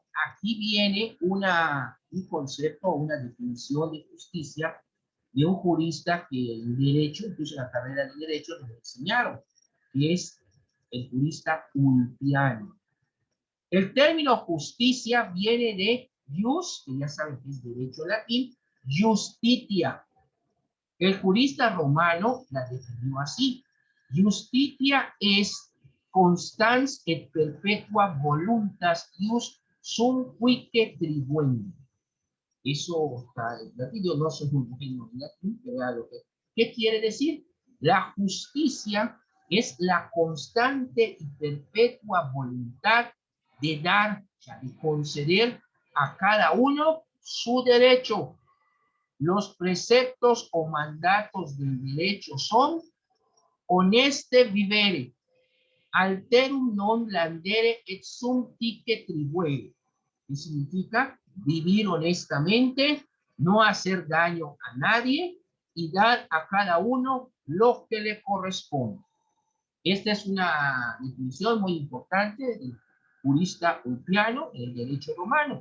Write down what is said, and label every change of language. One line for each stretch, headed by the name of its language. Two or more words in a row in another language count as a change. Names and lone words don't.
Spanish: Aquí viene un concepto, una definición de justicia de un jurista que en derecho, incluso en la carrera de derecho, nos enseñaron, que es el jurista Ulpiano. El término justicia viene de jus, que ya saben que es derecho latín, justitia. El jurista romano la definió así.
Latin: Justitia es constans et perpetua voluntas ius sum quique tribuendi.
Spanish: Eso está en latín, yo no soy muy bueno en latín, pero ¿qué quiere decir? La justicia es la constante y perpetua voluntad de dar, o sea, de conceder a cada uno su derecho. Los preceptos o mandatos del derecho son
Latin: honeste vivere, alterum non landere et sum tique tribuere,
Spanish: que significa vivir honestamente, no hacer daño a nadie y dar a cada uno lo que le corresponde. Esta es una definición muy importante del jurista Ulpiano en el derecho romano.